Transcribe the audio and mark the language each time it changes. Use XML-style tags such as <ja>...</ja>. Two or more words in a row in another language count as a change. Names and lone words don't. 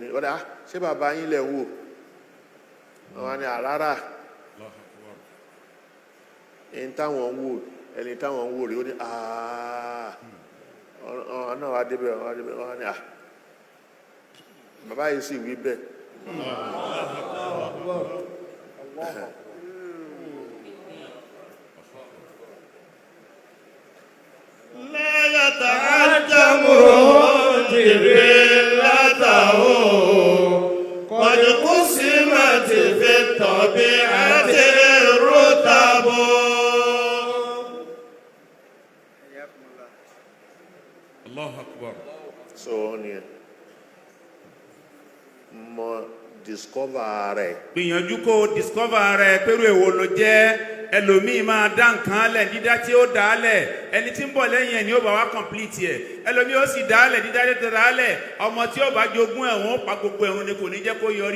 <yo>Ọ̀dà ṣé bàbá yín lẹ̀ wò? Wọ́n wá ní àrárá. Ẹni táwọn ń wò rí ó ní ọ̀nà wa débẹ̀ wọ́n ní bàbá yìí sì wí bẹ́ẹ̀.</yo> <ar>لا يتعجب جبلته قد قسمت في الطبيعة الرتب. الله أكبر.</ar> <yo>So ni mo discover rẹ̀. Gbìyànjú kó discover rẹ̀ pẹ̀lú èwo ló jẹ́. Ẹlòmíì máa dá nǹkan lẹ̀ dídá tí ó dá lẹ̀, ẹni tí ń bọ̀ lẹ́yìn ẹ̀ ni ó bá wá complete ẹ̀. Ẹlòmíì ó sì dá lẹ̀ dídá tí ó dá lẹ̀, ọmọ tí ó bá jogún ẹ̀ wọ́n pa gbogbo ẹ̀rùn ni kò ní jẹ́ kó yọrí.</yo>